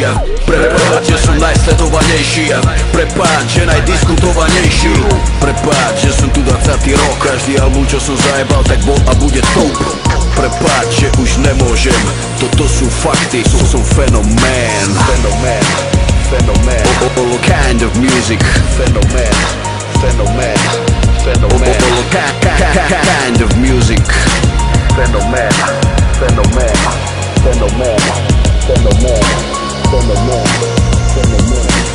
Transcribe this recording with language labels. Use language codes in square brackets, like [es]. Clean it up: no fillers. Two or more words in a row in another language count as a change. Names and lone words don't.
[sk] Prepáč, že som najsledovanejší. Prepáč, že najdiskutovanejší. Prepáč, že som tu 20. rok. Každý album, čo som zajebal, tak bol a bude top. Prepáč, že už nemôžem. Toto sú fakty, som fenomén. [en] All kind of music. Fenomén. All kind of music. Fenomén.